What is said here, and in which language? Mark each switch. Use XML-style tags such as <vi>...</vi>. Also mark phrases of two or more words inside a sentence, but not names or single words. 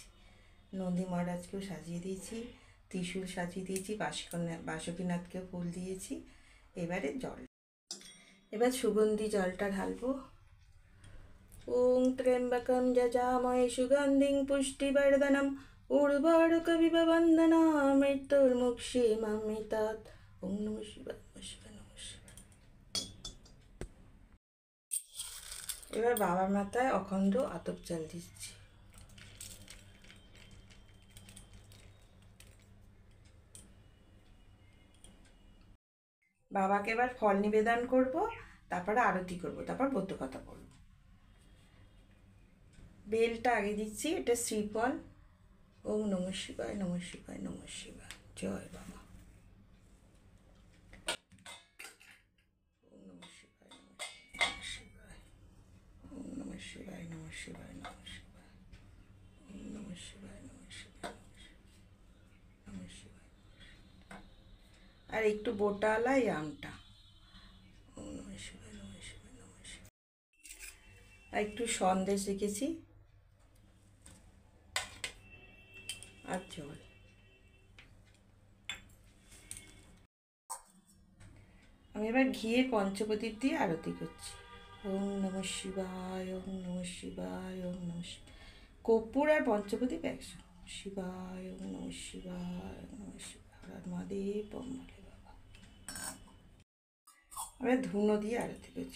<bn>নন্দী মহারাজকেও সাজিয়ে দিয়েছি, ত্রিশূল সাজিয়ে দিয়েছি, বাসুকীনাথকেও ফুল দিয়েছি। এবারে জল, এবার সুগন্ধি জলটা ঢালবো।</bn> <sa>ওং ত্র্যম্বকং যজামহে সুগন্ধিং পুষ্টিবর্ধনম উর্বারুকমিব বন্দনামি মৃত্যুর্মুক্ষীয়মামৃতাৎ। ওং নমঃ শিবায় নমঃ শিবায় নমঃ শিবায়।</sa> <bn>এবার বাবার মাথায় অখণ্ড আতপ চাল দিচ্ছি। বাবাকে এবার ফল নিবেদন করব, তারপরে আরতি করব, তারপর ব্রতকথা পড়ব। বেলটা আগে দিচ্ছি, এটা শ্রীফল।</bn> <sa>ওং নমঃ শিবায় নমঃ শিবায় নমঃ শিবায়।</sa> <bn>জয় বাবা।</bn> <sa>ওং নমঃ শিবায় নমঃ শিবায়। ওং নমঃ শিবায় নমঃ শিবায় নমঃ শিবায়। ওং নমঃ শিবায় নমঃ শিবায় নমঃ শিবায়।</sa> <bn>আর একটু বোটালা এই আমটা।</bn> <sa>ওং নমঃ শিবায় নমঃ শিবায় নমঃ শিবায়।</sa> <bn>আর একটু সন্দেশ রেখেছি আর জল। আমি এবার ঘিয়ে পঞ্চপ্রদীপ দিয়ে আরতি করছি।</bn> <sa>ওং নমঃ শিবায় ওং নমঃ শিবায় ওং নমঃ শিবায়।</sa> <bn>কর্পূর আর পঞ্চপ্রদীপ একশো।</bn> <sa>শিবায় ওং নমঃ শিবায় ওং নমঃ শিবায়।</sa> <hi>हर महादेव ओम भोले बाबा।</hi> <bn>আমি ধুনো দিয়ে আরতি করছি।</bn>